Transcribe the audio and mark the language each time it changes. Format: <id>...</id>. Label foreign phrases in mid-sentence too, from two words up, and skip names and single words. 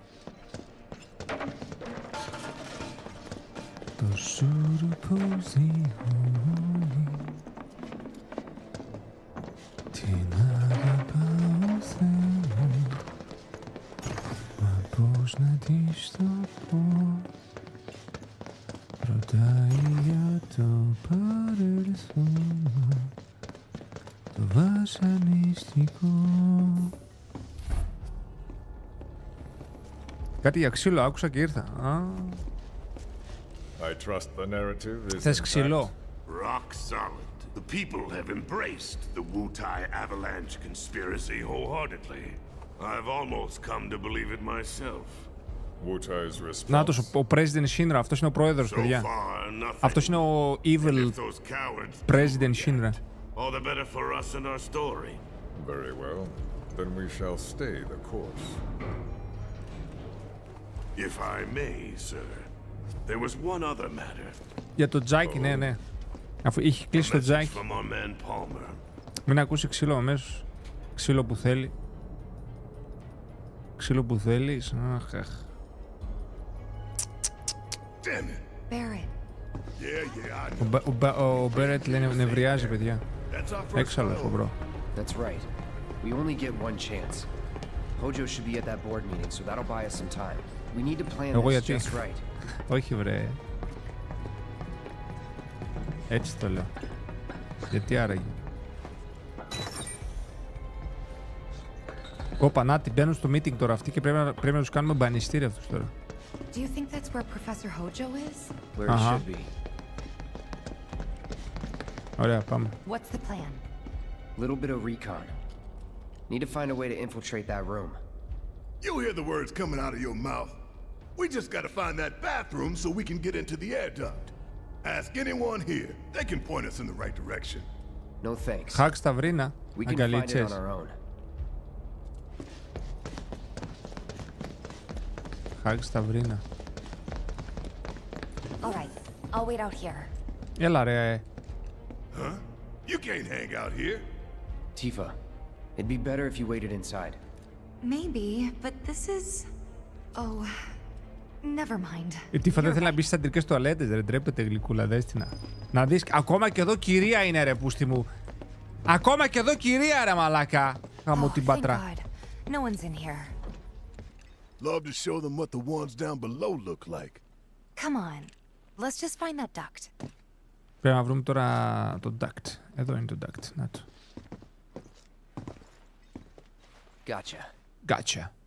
<el>Το σουρουπούζι χώνει, την αγαπάω Θεό, μα πώς να της το πω. Ρωτάει για το παρελθόν, το βασανιστικό. Κάτι για ξύλο άκουσα και ήρθα.</el> <en>I trust the narrative is</en> <el>Θες ξύλο?</el> <en>Rock solid. The people have embraced the Wutai Avalanche conspiracy wholeheartedly. I've almost come to believe it myself. Wutai's response.</en> <el>Νάτος, ο President Shinra, αυτός είναι ο πρόεδρος, παιδιά. Αυτός είναι ο evil President Shinra.</el> <en>All the better for us and our story. Very well. Then we shall stay the course. If I may, sir. There was one other matter.</en> <el>Για το Τζάκι, ναι, ναι. Αφού είχε κλείσει το Τζάκι. Μην ακούσει ξύλο αμέσως. Ξύλο που θέλει. Ξύλο που θέλεις. Αχ, αχ. Ο Μπέρετ λέει νευριάζει, παιδιά. Έξαλλος ο μπρο.</el> <en>That's right. We only get one chance. Hojo should be at that board meeting, so that'll buy us some time. We need to plan this just right.</en> <el>Όχι βρε. Έτσι το λέω. Γιατί άραγε? Όπα, να την μπαίνουν στο meeting τώρα αυτοί και πρέπει να τους κάνουμε μπανιστήρι αυτούς τώρα.</el> <en>Do you think that's where Professor Hojo is? Where he should be. Ωραία, πάμε. What's the plan? Little bit of recon. Need to find a way to infiltrate that room. You hear the words coming out of your mouth. We just gotta find that bathroom so we can get into the air duct. Ask anyone here. They can point us in the right direction. No thanks.</en> <el>Χακ στα βρίνα.</el> <en>We can find it on our own.</en> <el>Χακ στα βρίνα.</el> <en>All right. I'll wait out here.</en> <el>Έλα ρε.</el> <en>Huh? You can't hang out here. Tifa, it'd be better if you waited inside. Maybe, but this is... Oh, never mind.</en> <el>Η Tifa δεν θέλει να μπει στις αντρικές τουαλέτες, ρε. Ντρέπεται γλυκούλα, δέστηνα. Να δεις, ακόμα και εδώ κυρία είναι ρε πούστη μου. Ακόμα και εδώ κυρία ρε μαλάκα. Γαμώ την πατρά.</el> <en>No one's in here. Love to show them what the ones down below look like. Come on. Let's just find that duct.</en> <el>Πρέπει να βρούμε τώρα το duct. Εδώ είναι το duct. Να το.</el> <en>Gotcha.</en>